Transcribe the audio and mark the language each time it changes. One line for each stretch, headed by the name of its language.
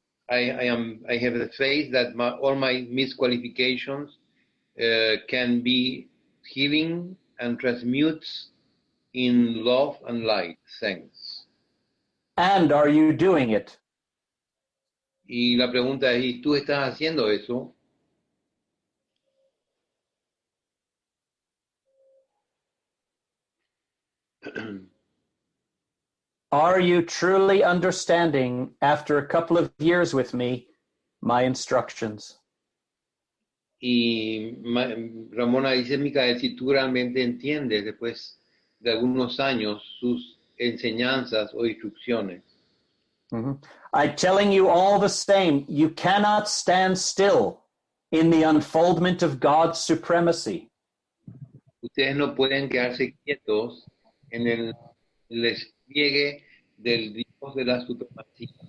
English: I have the faith that all my misqualifications can be healing and transmutes in love and light. Thanks. And are you doing it?
Spanish: Y la pregunta es, ¿y tú estás haciendo eso?
English: Are you truly understanding, after a couple of years with me, my instructions?
Spanish: Y Ramona dice, Micael, si tú realmente entiendes después de algunos años sus enseñanzas o instrucciones.
English: I'm telling you all the same, you cannot stand still in the unfoldment of God's supremacy.
Spanish: Ustedes no pueden quedarse quietos en el despliegue del Dios de la supremacía.